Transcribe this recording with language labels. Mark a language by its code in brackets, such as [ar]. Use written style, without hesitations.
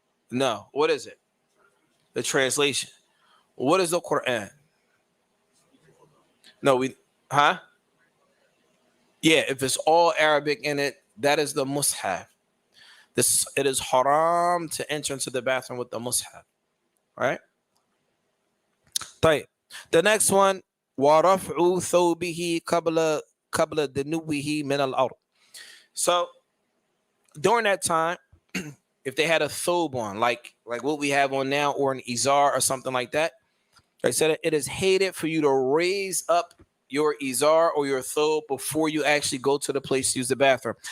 [en] No. What is it? The translation. What is the Quran? No, huh? Yeah, if it's all Arabic in it, that is the mushaf. It is haram to enter into the bathroom with the mushaf. Right? [ar] طيب. [en] The next one, [ar] وَرَفْعُ ثَوْبِهِ قَبْلَ دَنُوِّهِ مِنَ الْأَرْضِ. [en] So during that time, if they had a thobe on, like what we have on now, or an izar or something like that, they said it is hated for you to raise up your izar or your thobe before you actually go to the place to use the bathroom.